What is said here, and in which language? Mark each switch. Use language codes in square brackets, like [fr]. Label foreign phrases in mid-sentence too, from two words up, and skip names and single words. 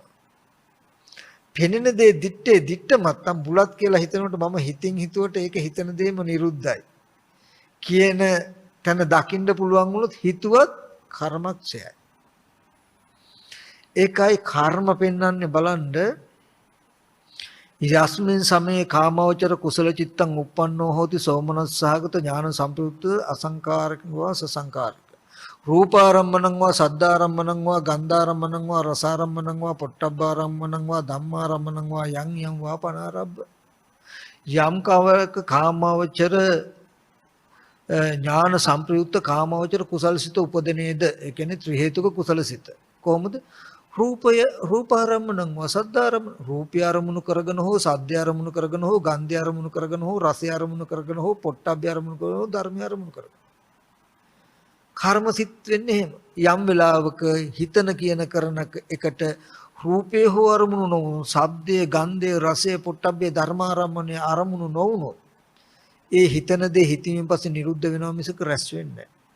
[si] පෙනෙන දේ දිට්ට මත්තම් බුලත් කියලා හිතනකොට මම හිතින් හිතුවට ඒක හිතන දෙයම නිරුද්ධයි කියන තැන දකින්න පුළුවන් වුණොත් හිතුවත් කර්මක් ඡයයි. ඒකයි කර්ම පෙන්වන්නේ බලන්න [pi] යස්මින් සමේ කාමවචර කුසල චිත්තං uppannෝ හෝති සෝමනස්සහගත ඥාන සම්ප්‍රයුක්ත අසංකාරිකව සසංකාරික රූපාරම්මණං වා සද්ධාරම්මණං වා ගන්ධාරම්මණං වා රසාරම්මණං වා පොට්ටබ්බාරම්මණං වා ධම්මාරම්මණං වා යං යං වා පනාරබ්බ [si] යම් කවක කාමවචර ඥාන සම්ප්‍රයුක්ත කාමවචර කුසලසිත උපදිනේද ඒ කියන්නේ ත්‍රි හේතුක කුසලසිත කොහොමද රූපය [pi] රූපාරම්මණං වසද්දාරම්ම [si] රූපය අරමුණු කරගෙන හෝ සද්දය අරමුණු කරගෙන හෝ ගන්ධය අරමුණු කරගෙන හෝ රසය අරමුණු කරගෙන හෝ පොට්ටබ්බය අරමුණු කරගෙන හෝ ධර්මය අරමුණු කරගෙන කර්මසිත වෙන්නේ එහෙම යම් වෙලාවක හිතන කියන කරන එකට රූපේ හෝ අරමුණු නොවුණු ශබ්දයේ ගන්ධයේ රසයේ පොට්ටබ්බේ ධර්මාරම්මණය අරමුණු නොවුණොත් ඒ හිතන දේ හිතීමෙන් පස්සේ නිරුද්ධ වෙනවා මිසක රැස් වෙන්නේ නැහැ.